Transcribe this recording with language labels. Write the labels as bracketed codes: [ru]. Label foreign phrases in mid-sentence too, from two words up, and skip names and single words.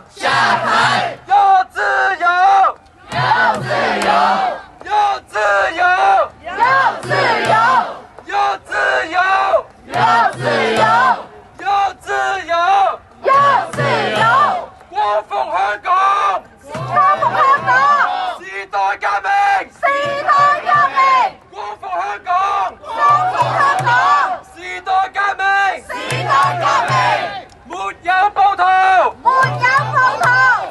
[yue] 下台！要自由，要自由！要自由，要自由！要自由，要自由！要自由，要自由！光復香港，光復香港！時代革命，時代革命！光復香港，光復香港！時代革命，時代革命！沒有暴徒，沒有暴徒！